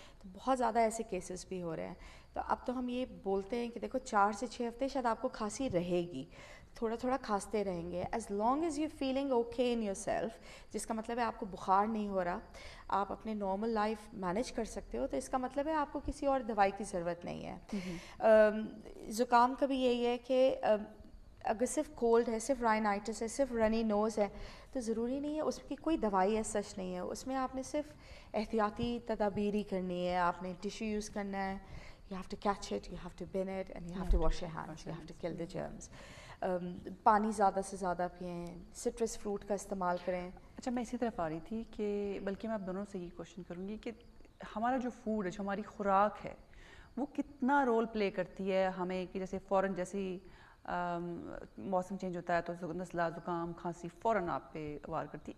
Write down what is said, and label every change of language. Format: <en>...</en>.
<ur>تو بہت زیادہ ایسے کیسز بھی ہو رہے ہیں. تو اب تو ہم یہ بولتے ہیں کہ دیکھو 4 سے 6 ہفتے شاید آپ کو کھانسی رہے گی, تھوڑا تھوڑا کھانستے رہیں گے,</ur> <en>as long as you feeling okay in yourself,</en> <ur>جس کا مطلب ہے آپ کو بخار نہیں ہو رہا, آپ اپنے نارمل لائف مینیج کر سکتے ہو, تو اس کا مطلب ہے آپ کو کسی اور دوائی کی ضرورت نہیں ہے. زکام کا بھی یہی ہے کہ اگر صرف کولڈ ہے, صرف رائنائٹس ہے, صرف رنی نوز ہے, تو ضروری نہیں ہے اس کی کوئی دوائی ہے, سچ نہیں ہے. اس میں آپ نے صرف احتیاطی تدابیر ہی کرنی ہے, آپ نے ٹیشو یوز کرنا ہے,</ur> <en>you have to catch it, you have to bin it, and you have to wash your hands, you have to kill the germs.</en> <ur>پانی زیادہ سے زیادہ پئیں, سٹرس فروٹ کا استعمال کریں. اچھا میں اسی طرف آ رہی تھی کہ بلکہ میں آپ دونوں سے یہ کوشچن کروں گی کہ ہمارا جو فوڈ ہے, جو ہماری خوراک ہے, وہ کتنا رول پلے کرتی ہے ہمیں کہ جیسے فوراً جیسے موسم چینج ہوتا ہے تو نزلہ زکام کھانسی فوراً آپ پہ وار کرتی ہے.</ur>